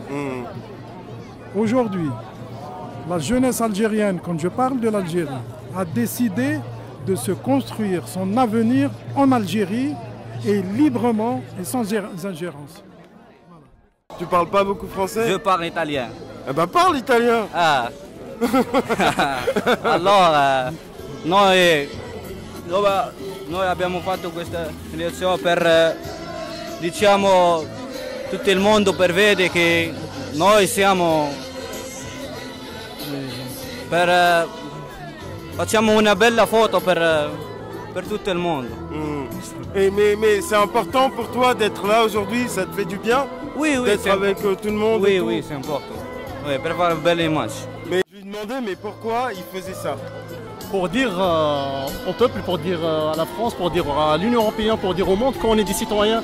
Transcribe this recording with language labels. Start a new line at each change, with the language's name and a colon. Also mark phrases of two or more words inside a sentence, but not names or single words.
French: Aujourd'hui, la jeunesse algérienne, quand je parle de l'Algérie, a décidé de se construire son avenir en Algérie et librement et sans ingérence. Tu parles pas beaucoup français? Je parle italien. Eh ben parle italien. Ah.
Italian: Allora, noi abbiamo fatto questa lezione per diciamo tutto il mondo per vedere che noi siamo facciamo una bella foto per tutto il mondo.
French: Mais c'est important pour toi d'être là aujourd'hui, ça te fait du bien? Oui, d'être avec tout le monde. Oui, c'est important. Oui, pour avoir une belle image. Mais je lui demandais, mais pourquoi il faisait ça? Pour dire au peuple, pour dire à la France, pour dire à l'Union Européenne, pour dire au monde qu'on est des citoyens.